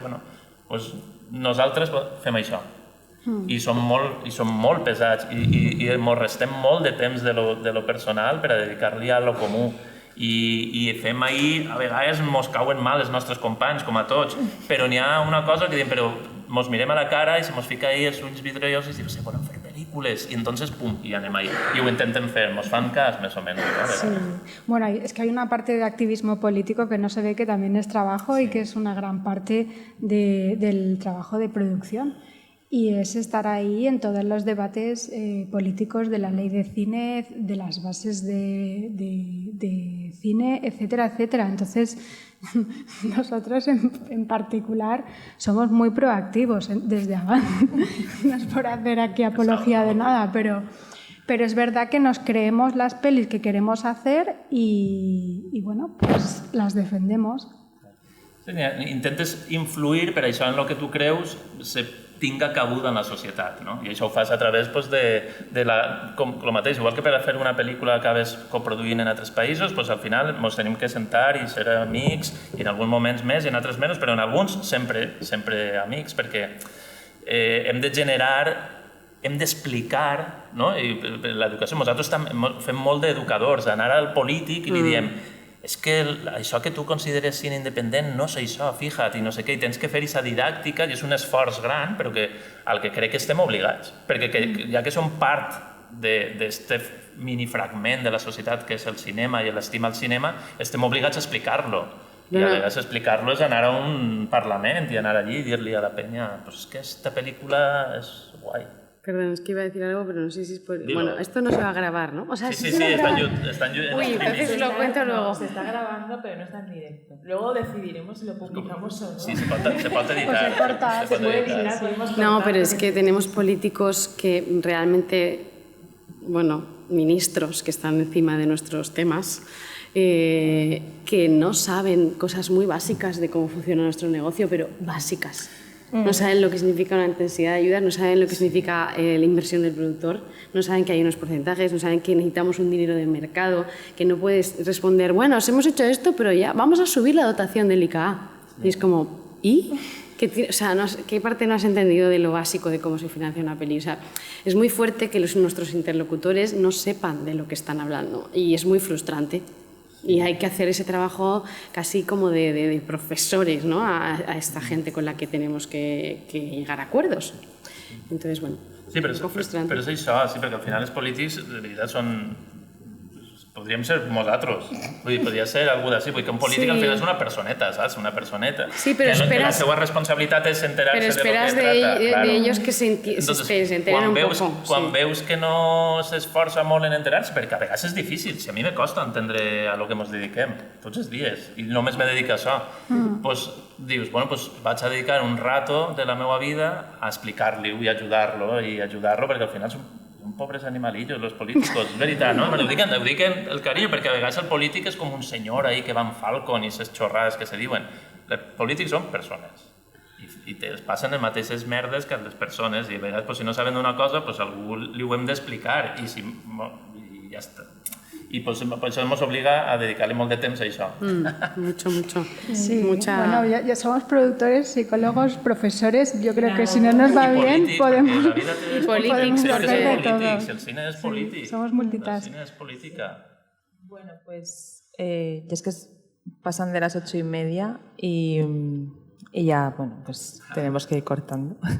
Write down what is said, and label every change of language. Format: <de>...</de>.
<ca>Bueno, doncs nosaltres fem això. I som molt pesats i ens restem molt de temps de lo personal per a dedicar-li a lo comú. I fem ahir, a vegades mos cauen mal els nostres companys, com a tots, però n'hi ha una cosa que diem, però mos mirem a la cara i se mos fica ahir els ulls vidriosos i diem, sí, volem fer pel·lícules, i entonces, pum, i anem ahí. I ho intentem fer, mos fan cas, més o menys.</ca> <es>¿no? Sí. Bueno, es que hay una parte de activismo político que no se ve que también es trabajo y que es una gran parte del trabajo de producción. Y es estar ahí en todos los debates políticos de la ley de cine, de las bases de cine, etcétera, etcétera. Entonces, nosotros en particular somos muy proactivos desde Avant. No es por hacer aquí apología de nada, pero es verdad que nos creemos las pelis que queremos hacer y bueno, pues las defendemos.</es> <ca>Sí, intentes influir per això en el que tu creus se tinga cabuda en la societat, no? I això ho fas a través doncs, com el mateix, igual que per a fer una pel·lícula que acabes coproduint en altres països, doncs, al final ens tenim que sentar i ser amics, i en alguns moments més i en altres menys, però en alguns sempre amics, perquè hem de generar, hem d'explicar, no? I l'educació, nosaltres fem molt d'educadors, anar al polític i li diem és que això que tu consideres cine independent no és això, fija't, i no sé què, i tens que fer aquesta didàctica, i és un esforç gran, però que al que crec que estem obligats, perquè ja que som part d'aquest minifragment de la societat que és el cinema i l'estima al cinema, estem obligats a explicar-lo. I a vegades explicar-lo és anar a un parlament i anar allí i dir-li a la penya pues és que esta pel·lícula és guai.</ca> <es>Perdón, es que iba a decir algo, pero no sé si es por... Bueno, esto no se va a grabar, ¿no? O sea, sí, está en Uy, entonces lo cuento luego. Se está grabando, pero no está en directo. Luego decidiremos si lo publicamos o no.</es> <ca>Sí, se pot editar.</ca> <es>Se puede editar, podemos cortar. No, pero es que tenemos políticos que realmente, bueno, ministros que están encima de nuestros temas, que no saben cosas muy básicas de cómo funciona nuestro negocio, pero básicas. No saben lo que significa una intensidad de ayuda, no saben lo que significa la inversión del productor, no saben que hay unos porcentajes, no saben que necesitamos un dinero de mercado, que no puedes responder, bueno, os hemos hecho esto, pero ya vamos a subir la dotación del ICA. Y es como, ¿y? O sea, ¿qué parte no has entendido de lo básico de cómo se financia una peli? O sea, es muy fuerte que nuestros interlocutores no sepan de lo que están hablando y es muy frustrante. Y hay que hacer ese trabajo casi como de profesores, ¿no? a esta gente con la que tenemos que llegar a acuerdos. Entonces, bueno,</es> <ca>sí, però és això, sí, perquè al final els polítics de veritat són... Podríem ser nosaltres, vull dir, podria ser algú d'ací, vull dir que un polític al final és una personeta, saps? Una personeta. Sí, però esperes... La seva responsabilitat és enterar-se de lo que trata. Però esperes</ca> <es>de ellos que se enteren un poco.</es> <ca>Quan veus que no s'esforça molt en enterar-se, perquè a vegades és difícil, si a mi me costa entendre a lo que ens dediquem, tots els dies, i només me dedico a això, doncs dius, bueno, doncs vaig a dedicar un rato de la meva vida a explicar-li-ho i ajudar-lo, perquè al final són</ca> <es>pobres animalillos, los políticos,</es> <ca>és veritat, no? Ho diuen el carinyo, perquè a vegades el polític és com un senyor ahí que va en Falcon i ses xorrades que se diuen. Els polítics són persones i es passen les mateixes merdes que les persones i a vegades si no saben d'una cosa, algú li ho hem d'explicar i ja està.</ca> <es>Y pues eso nos obliga a dedicarle</es> <ca>molt de temps</ca> <es>a eso. Mucho. Sí, bueno, ya somos productores, psicólogos, profesores. Yo creo que si no nos va bien, podemos hacer de todo. El cine es político. Somos multitask. El cine es política. Bueno, pues ya es que pasan de las 8:30 y ya, bueno, pues tenemos que ir cortando.</es>